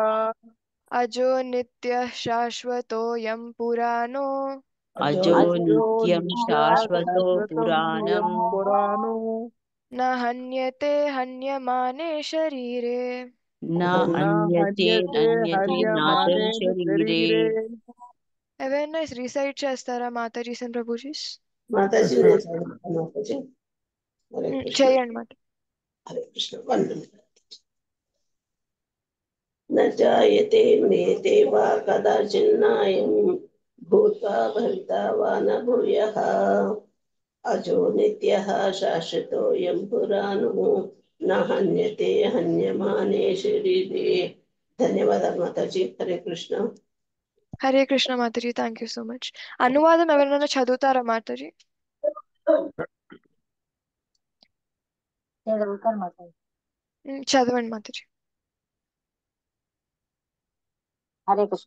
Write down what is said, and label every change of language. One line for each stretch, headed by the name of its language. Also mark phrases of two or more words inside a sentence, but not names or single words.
Sanskrit: अजो नित्यः शाश्वतोऽयं पुराणो अजो अजो अजो नित्यं नित्या शाश्वतो शाश्वतम् इयं पुराणम् पुराणो न हन्यते हन्यमाने शरीरे न न हन्यते हन्यते नन्यते नातं हन्यमानेन शरीरे शरीरे
English: awareness recite
Telugu: చేస్తారా మాతాజీస్ అండ్ ప్రభుజీస్?
Hindi: माताजी ने माताजी हरे कृष्ण
Telugu: చేయండి మాట.
Sanskrit: हरे कृष्ण वंदन न जायते म्रियते वा कदाचिन्नायं भूत्वा भविता वा न भूयः अजो नित्यः शाश्वतोऽयं पुराणो न हन्यते हन्यमाने शरीरे धन्यवाद माताजी हरे कृष्ण
Telugu: హరే కృష్ణ మాతాజీ,
English: thank you so much.
Telugu: అనువాదం ఎవరైనా చదువుతారా మాతాజీ? చదవండి మాతాజీ. హరే కృష్ణ.